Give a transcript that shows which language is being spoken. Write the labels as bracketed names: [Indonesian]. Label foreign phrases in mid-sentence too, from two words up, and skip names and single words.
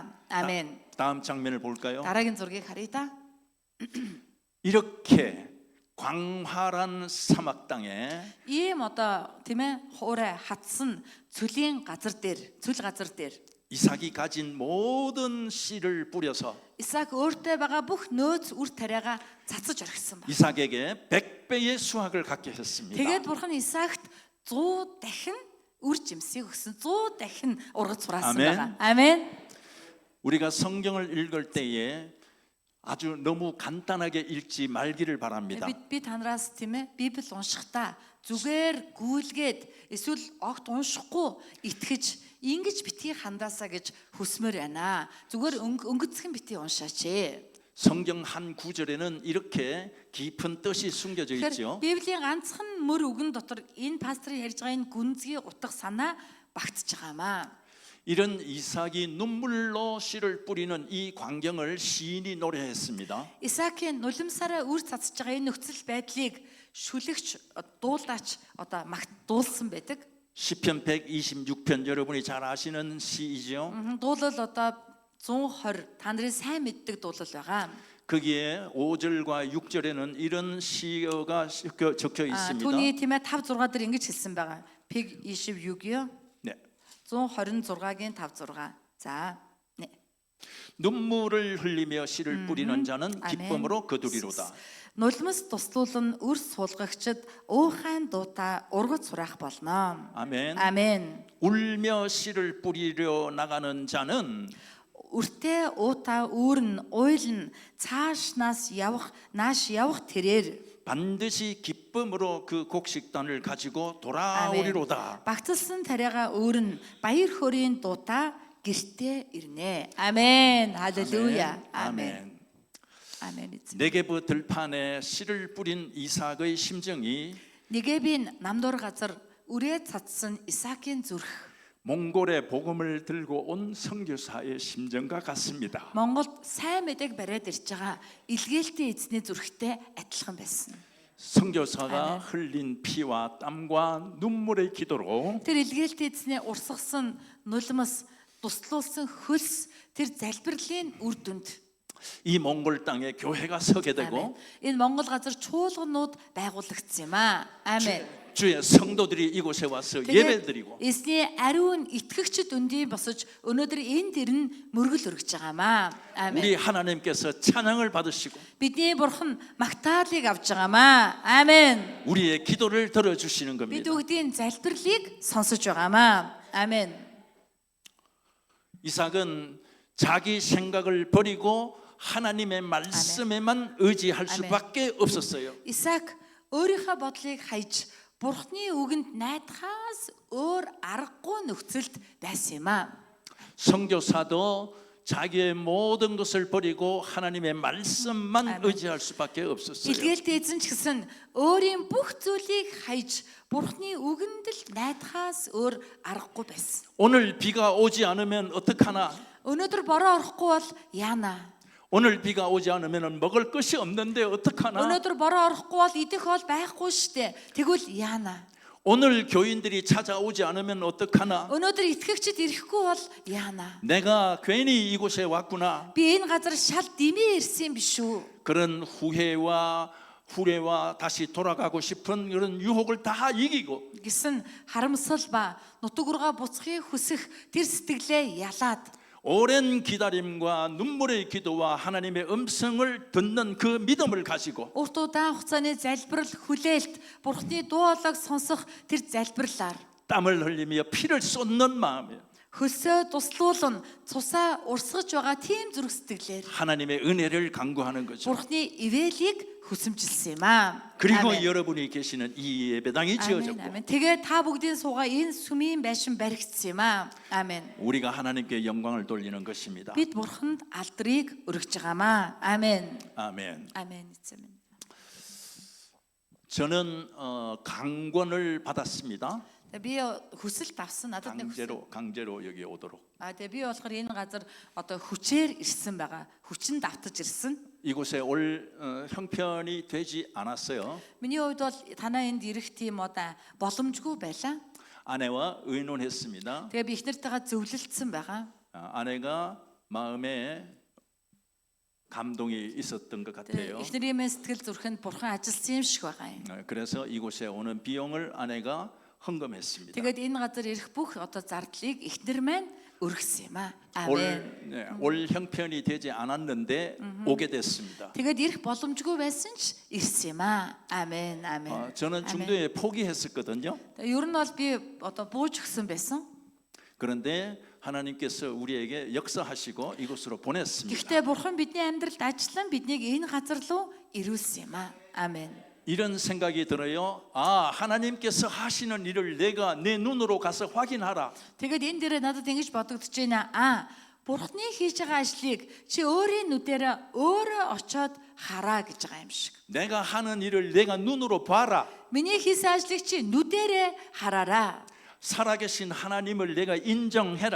[Mongolian] Амен. [Korean] 다음 장면을 볼까요? [Mongolian] Дараагийн зургийг харъя та. [Korean] 이렇게 광활한 사막 땅에 [Mongolian] Ийм одоо тийм ээ хуурай хатсан цүлийн газар дээр [Korean] 이삭이 가진 모든 씨를 뿌려서 [Mongolian] Исаак өөртөө байгаа бүх нөөц үр тариагаа цацаж орхисон байна. [Korean] 이삭에게 100배의 수확을 갖게 했습니다. [Mongolian] Тэгээд Бурхан Исаакт 100 дахин үр жимсийг өгсөн. 100 дахин ургац хураасан Амен. байгаа. Амен. [Korean] 우리가 성경을 읽을 때에 아주 너무 간단하게 읽지 말기를 바랍니다. [Mongolian] Би танараас тийм ээ Библи уншихдаа зүгээр гүйлгээд эсвэл огт уншихгүй итгэж ингэж битгий хандаасаа гэж хүсмээр байна. Зүгээр өнгөцгөн битгий уншаач. [Korean] 성경 한 구절에는 이렇게 깊은 뜻이 숨겨져 있죠. [Mongolian] Библийн ганцхан мөр үгэн дотор энэ пасторын ярьж байгаа энэ гүнзгий утга санаа багтж байгаамаа. [Korean] 이런 이삭이 눈물로 씨를 뿌리는 이 광경을 시인이 노래했습니다. [Mongolian] Исаакийн нулимсаараа үр цацж байгаа энэ нөхцөл байдлыг шүлэгч дуулаач одоо магтуулсан байдаг. [Korean] 시편 126편 여러분이 잘 아시는 시이죠. [Mongolian] Дуулал одоо 120 та нарын сайн мэддэг дуулал байгаа. [Korean] 거기에 5절과 6절에는 이런 시어가 적혀 있습니다. [Mongolian] Түүний тийм ээ 5 6 дээр ингэж хэлсэн байгаа. [Korean] 126-요. 네. [Mongolian] 126-гийн 5 6. За. [Korean] 네. 눈물을 흘리며 씨를 뿌리는 자는 기쁨으로 거두리로다. [Mongolian] Нулимс туслуулан үр суулгагчд уухайн дуута ургац сураах болно. [Korean] 아멘. 아멘. 울며 씨를 뿌리려 나가는 자는 [Mongolian] үртэй уута үүрн уйлн нааш явах тэрээр [Korean] 반드시 기쁨으로 그 곡식단을 가지고 돌아오리로다. [Mongolian] багталсан тариагаа өөрн баяр хөөрийн дуута гэртээ ирнэ. [Korean] 아멘. 할렐루야. 아멘. 아멘. 네게브 들판에 씨를 뿌린 이삭의 심정이 [Mongolian] 네게빈 남도르 газар үрээ цацсан Исаакийн зүрх [Korean] 몽골의 복음을 들고 온 선교사의 심정과 같습니다. [Mongolian] Монголд сайн мэдээг бариад ирж байгаа илгээлтийн эзний зүрхтэй адилхан байсан. [Korean] 선교사가 흘린 피와 땀과 눈물의 기도로 [Mongolian] Тэр илгээлтийн эзний урсгасан нулимс туслуулсан хөлс тэр залбирлын үр дүнд [Korean] 이 몽골 땅에 교회가 서게 되고 [Mongolian] энэ Монгол газар чуулганууд байгуулагдсан юм аа. [Korean] 아멘. 주의 성도들이 이곳에 와서 예배드리고 [Mongolian] эзний ариун итгэгчд өндий босож өнөөдөр энд ирнэ мөргөл өргөж байгаамаа. [Korean] 아멘. 우리 하나님께서 찬양을 받으시고 [Mongolian] бидний бурхан магтаалыг авч байгаамаа. [Korean] 아멘. 우리의 기도를 들어주시는 [Mongolian] Бид [Korean] 겁니다. [Mongolian] бүгдийн залбирлыг сонсож байгаамаа. [Korean] 아멘. 이삭은 자기 생각을 버리고 하나님의 말씀에만 의지할 수밖에 없었어요. [Mongolian] Исаак өөрийнхөө бодлыг хайж Бурхны үгэнд найдахаас өөр аргагүй нөхцөлд байсан юм аа. [Korean] 선교사도 자기의 모든 것을 버리고 하나님의 말씀만 의지할 수밖에 없었어요. [Mongolian] Илгээлт эзэн ч гэсэн өөрийн бүх зүйлийг хайж Бурхны үгэнд л найдахаас өөр аргагүй байсан. [Korean] 오늘 비가 오지 않으면 어떡하나? [Mongolian] Өнөөдөр бороо орохгүй бол яана? [Korean] 오늘 비가 오지 않으면 먹을 것이 없는데 어떡하나? [Mongolian] Өнөөдөр бороо орохгүй бол идэх бол байхгүй штэ. Тэгвэл яана? [Korean] 오늘 교인들이 찾아오지 않으면 어떡하나? [Mongolian] Өнөөдөр итгэгчид ирэхгүй бол яана? [Korean] 내가 괜히 이곳에 왔구나. [Mongolian] Би энэ газар шал дэмий ирсэн юм биш үү? [Korean] 그런 후회와 다시 돌아가고 싶은 그런 유혹을 다 이기고 [Mongolian] Гэсэн харамсал ба нутгургаа буцахыг хүсэх тэр сэтгэлээ ялаад [Korean] 오랜 기다림과 눈물의 기도와 하나님의 음성을 듣는 그 믿음을 가지고 [Mongolian] урт удаан хугацааны залбирал хүлээлт Бурхны дуу хоолойг сонсох тэр залбирлаар [Korean] 땀을 흘리며 피를 쏟는 마음이에요. [Mongolian] хөлсөө туслуулна цусаа урсгаж байгаа тийм зүрх сэтгэлээр [Korean] 하나님의 은혜를 간구하는 거죠. [Mongolian] Бурхны ивэлийг хүсэмжилсэн юм аа. [Korean] 그리고 아멘. 여러분이 계시는 이 예배당이 지어졌고 아멘. [Mongolian] Тэгээ та бүгдийн суугаа энэ сүмийн байшин баригдсан юм аа. [Korean] 아멘. 우리가 하나님께 영광을 돌리는 것입니다. [Mongolian] Бид Бурханд алдрыг өргөж байгаамаа. [Korean] 아멘. 아멘. 아멘. [Mongolian] эзэн минь. [Korean] 저는 강권을 받았습니다. [Mongolian] Би хүсэлт авсан надад нэг [Korean] 강제로 여기 오도록. [Mongolian] тэгээ би болохоор энэ газар одоо хүчээр ирсэн байгаа. хүчин давтаж ирсэн. [Korean] 이곳에 올 형편이 되지 않았어요. [Mongolian] Миний хувьд бол танаа энд ирэх тийм одоо боломжгүй байлаа. [Korean] 아내와 의논했습니다. [Mongolian] Тэгээ би их нартайгаа зөвлөлдсөн байгаа. [Korean] 아내가 마음에 감동이 있었던 것 같아요. [Mongolian] их нарын сэтгэл зүрхэнд бурхан ажилласан юм шиг байгаа юм. [Korean] 그래서 이곳에 오는 비용을 아내가 헌금했습니다. [Mongolian] Тэгээд энэ газар ирэх бүх одоо зардлыг их нар маань өргөсөн юм аа. [Korean] 올, 아멘. 올 형편이 되지 않았는데 오게 됐습니다. [Mongolian] Тэгээд ирэх боломжгүй байсан ч ирсэн юм аа. [Korean] 아멘. 아멘. 저는 중도에 포기했었거든요. [Mongolian] Ер нь бол би одоо бууж өгсөн байсан. [Korean] 그런데 하나님께서 우리에게 역사하시고 이곳으로 보냈습니다. [Mongolian] Гэхдээ бурхан бидний амьдралд ажиллан биднийг энэ газар руу ирүүлсэн юм аа. [Korean] 아멘. 이런 생각이 들어요. 아, 하나님께서 하시는 일을 내가 내 눈으로 가서 확인하라. [Mongolian] Тэгээд энэ дээрээ надад ингэж бодогдож байна. Бурхны хийж байгаа ажлыг чи өөрийн нүдээр өөрөө очиод хараа гэж байгаа юм шиг. [Korean] 내가 하는 일을 내가 눈으로 봐라. [Mongolian] Миний хийсэн ажлыг чи нүдээрээ хараараа. [Korean] 살아계신 하나님을 내가 인정해라.